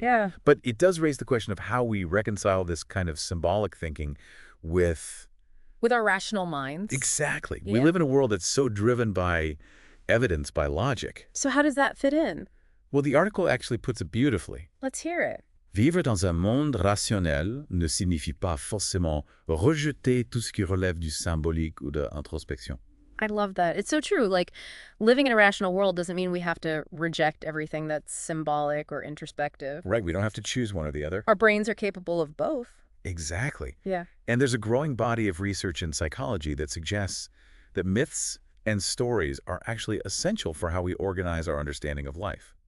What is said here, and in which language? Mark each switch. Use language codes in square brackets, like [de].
[en] Yeah. But it does raise the question of how we reconcile this kind of symbolic thinking with... With our rational minds. Exactly. Yeah. We live in a world that's so driven by evidence, by logic. So how does that fit in? Well, the article actually puts it beautifully. Let's hear it. [fr] Vivre dans un monde rationnel ne signifie pas forcément rejeter tout ce qui relève du symbolique ou de introspection. [en] I love that. It's so true. Like, living in a rational world doesn't mean we have to reject everything that's symbolic or introspective. Right, we don't have to choose one or the other. Our brains are capable of both. Exactly. Yeah. And there's a growing body of research in psychology that suggests that myths and stories are actually essential for how we organize our understanding of life.